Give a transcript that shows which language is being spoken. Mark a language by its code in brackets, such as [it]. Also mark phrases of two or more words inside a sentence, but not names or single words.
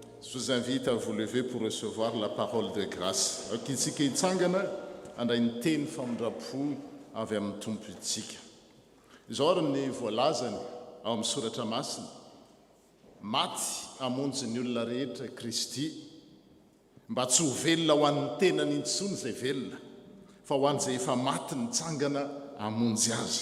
[fr] Je vous invite à vous lever pour recevoir la parole de grâce. [mg] Antsika hitsangana andray ny teny famindrapo avy amin'ny tompontsika. Izao ary ny voalazany ao amin'ny soratra masina. Maty hamonjy ny olona rehetra Kristy, mba tsy ho velona ho an'ny tenany intsony izay velona, fa ho an'izay efa maty nitsangana hamonjy azy.